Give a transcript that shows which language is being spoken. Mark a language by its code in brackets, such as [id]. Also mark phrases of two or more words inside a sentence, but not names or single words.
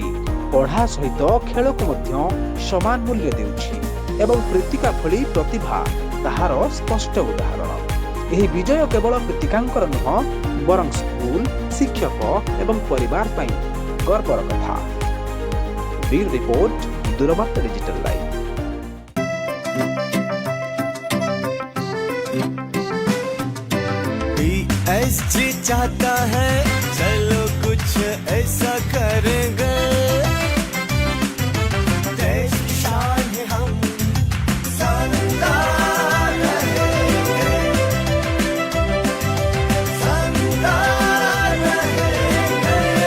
[or] ପଢ଼ା ସହିତ ଖେଳକୁ ମଧ୍ୟ ସମାନ ମୂଲ୍ୟ ଦେଉଛି ଏବଂ ପ୍ରୀତିକା ଭଳି ପ୍ରତିଭା ତାହାର ସ୍ପଷ୍ଟ ଉଦାହରଣ। ଏହି ବିଜୟ କେବଳ ପ୍ରୀତିକାଙ୍କର ନୁହଁ ବରଂ ସ୍କୁଲ, ଶିକ୍ଷକ ଏବଂ ପରିବାର ପାଇଁ ଗର୍ବର କଥା। ବ୍ୟୁରୋ ରିପୋର୍ଟ, ଦୂରବାର୍ତ୍ତା ଡିଜିଟାଲ ଲାଇଭ। [hi] टीएसजी चाहता है चलो कुछ ऐसा करेंगे, देश की शान है हम, शानदार रहेंगे, शानदार रहेंगे।